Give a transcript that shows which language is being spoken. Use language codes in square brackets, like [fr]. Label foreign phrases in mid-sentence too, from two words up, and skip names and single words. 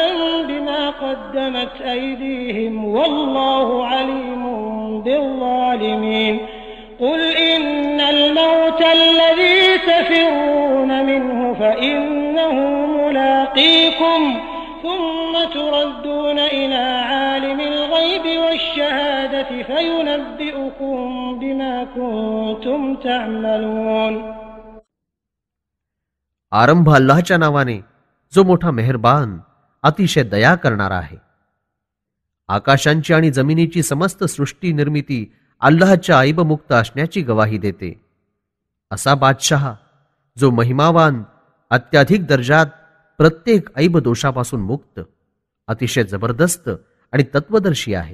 [ar] بما قدمت أيديهم والله عليم بالظالمين قل إن الموت الذي تفرون منه فإنه ملاقيكم ثم تردون إلى عالم الغيب والشهادة فينبئكم بما كنتم تعملون. [mr] आरंभ अल्लाहच्या नावाने जो मोठा मेहरबान अतिशय दया करणारा आहे. आकाशांची आणि जमिनीची समस्त सृष्टी निर्मिती अल्लाहच्या ऐबमुक्त असण्याची गवाही देते. असा बादशाह जो महिमावान, अत्याधिक दर्जात, प्रत्येक ऐब दोषापासून मुक्त, अतिशय जबरदस्त आणि तत्वदर्शी आहे.